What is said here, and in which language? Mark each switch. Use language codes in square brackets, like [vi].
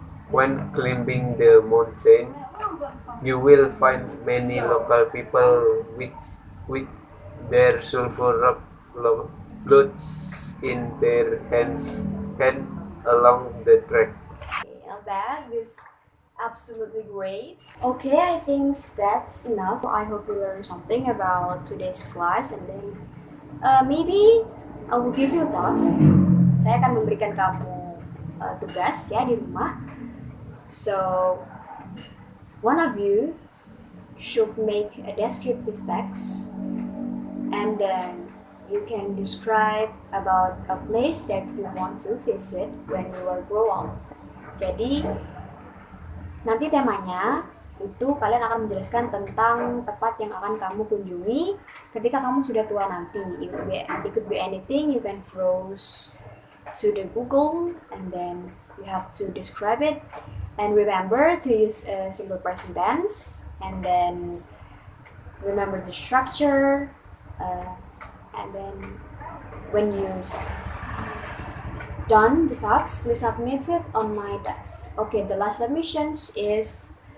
[en] When climbing the mountain, you will find many local people with their sulfur rock floats in their hands along the track. That is absolutely great. Okay, I think that's enough. I hope you learned something about today's class, and then maybe I will give you a task. [id] Saya akan memberikan kamu tugas ya di rumah. [en] So, one of you should make a descriptive text, and then you can describe about a place that you want to visit when you are grow up. [id] Jadi, nanti temanya itu kalian akan menjelaskan tentang tempat yang akan kamu kunjungi ketika kamu sudah tua nanti. [en] It could be anything. You can browse to the Google, and then you have to describe it. And remember to use a simple present tense, and then remember the structure, and then when you've done the task, please submit it on my desk. Okay, the last submissions is